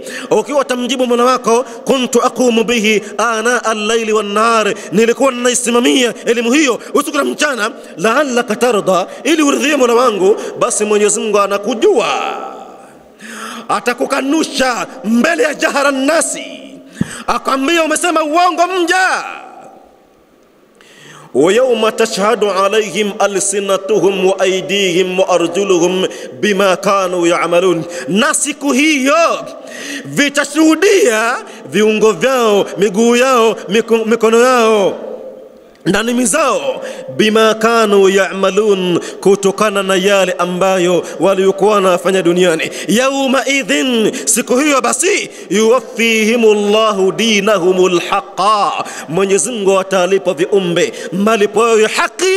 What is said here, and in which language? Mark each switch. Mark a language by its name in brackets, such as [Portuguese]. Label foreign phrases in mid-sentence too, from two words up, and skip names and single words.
[Swahili] Ukiwa tamjibu mwana wako, [Arabic] كنت أقوم به آناء الليل والنهار, [Swahili] nilikuwa naisimamia elimu hiyo usiku na mchana, [Arabic] لعلك ترضى, [Swahili] ili uridhie mwana wangu, basi Mwenyezi Mungu anakujua, atakukanusha mbele ya jahara nasi, akwambia umesema uongo mja. [Arabic] ويوم تشهد عليهم ألسنتهم وأيديهم وأرجلهم بما كانوا يعملون, [Swahili] na siku hiyo vitashuhudia viungo vyao, miguu yao, mikono yao, ndani zao, [Arabic] بما كانوا يعملون, [Swahili] kutokana na yale ambayo waliokuwa wanafanya duniani. [Arabic] يومئذ, [Swahili] siku hiyo basi, [Arabic] يوفيهم الله دينهم الحق, [Swahili] Mwenyezi Mungu atalipa viumbe malipo ya haki.